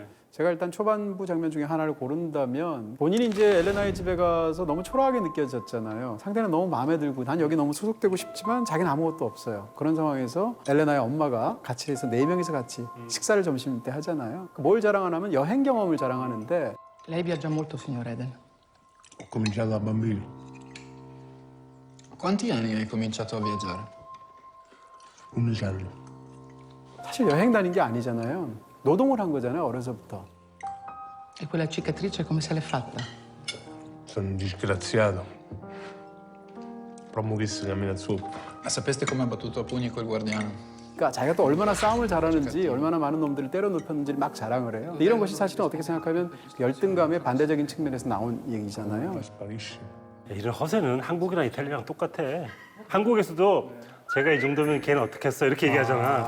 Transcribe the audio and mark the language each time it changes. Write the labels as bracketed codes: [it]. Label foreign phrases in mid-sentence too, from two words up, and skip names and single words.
[ko] 제가 일단 초반부 장면 중에 하나를 고른다면 본인이 이제 엘레나의 집에 가서 너무 초라하게 느껴졌잖아요. 상대는 너무 마음에 들고 난 여기 너무 소속되고 싶지만 자기는 아무것도 없어요. 그런 상황에서 엘레나의 엄마가 같이 해서 4명이서 같이 식사를 점심 때 하잖아요. 뭘 자랑하냐면 여행 경험을 자랑하는데 [it] Lei viaggia molto, signor Eden. Ho cominciato da bambino. Quanti anni hai cominciato a viaggiare? 11 anni. [ko] 사실 여행 다닌 게 아니잖아요. 노동을 한 거잖아요, 어려서부터. [it] E quella cicatrice come se l'è fatta? Sono un disgraziato. Promo che si cammina sopra. Ma sapeste come ha battuto a pugni quel guardiano? [ko] 그러니까 자기가 또 얼마나 싸움을 잘하는지 얼마나 많은 놈들을 때려 눕혔는지를 막 자랑을 해요. 근데 이런 것이 사실은 어떻게 생각하면 열등감의 반대적인 측면에서 나온 얘기잖아요. [it] Sparisci. [ko] 이런 허세는 한국이랑 이탈리아랑 똑같아. 한국에서도 제가 이 정도면 걔는 어떻게 했어 이렇게 얘기하잖아.